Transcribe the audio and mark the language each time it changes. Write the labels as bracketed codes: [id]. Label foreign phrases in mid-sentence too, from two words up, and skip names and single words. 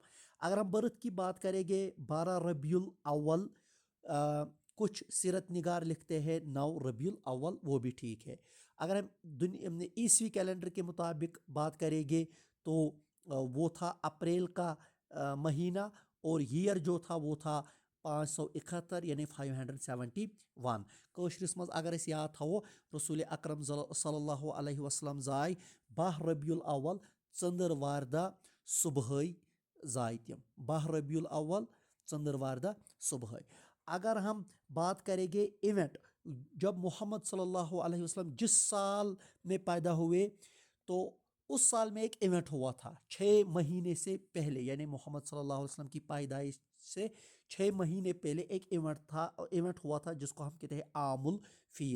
[ur] اگر ہم برتھ کی بات کریں گے 12 ربیع الاول، کچھ سیرت نگار لکھتے ہیں 9 ربیع الاول، وہ بھی ٹھیک ہے۔ اگر ہم عیسوی کیلنڈر کے مطابق بات کریں گے تو وہ تھا اپریل کا مہینہ، اور ایئر جو تھا وہ تھا 571 یعنی 571۔ [ks] کٲشرِس منٛز اگر أسۍ یاد تھاوو رسول اکرم [ar] صلی اللہ علیہ وسلم [ks] زاے 12 ربیع الاول ژٔنٛدٕروارِ دۄہ صبحٲے زاے تِم، 12 ربیع الاول ژٔنٛدٕروارِ دۄہ صبحٲے۔ [ur] اگر ہم بات کریں گے ایونٹ، جب محمد [ar] صلی اللہ علیہ وسلم [ur] جس سال میں پیدا ہوئے تو اس سال میں ایک ایونٹ ہوا تھا 6 مہینے سے پہلے، یعنی محمد [ar] صلی اللہ علیہ وسلم [ur] کی پیدائش سے 6 مہینے پہلے ایک ایونٹ ہوا تھا جس کو ہم کہتے ہیں عام الفیل۔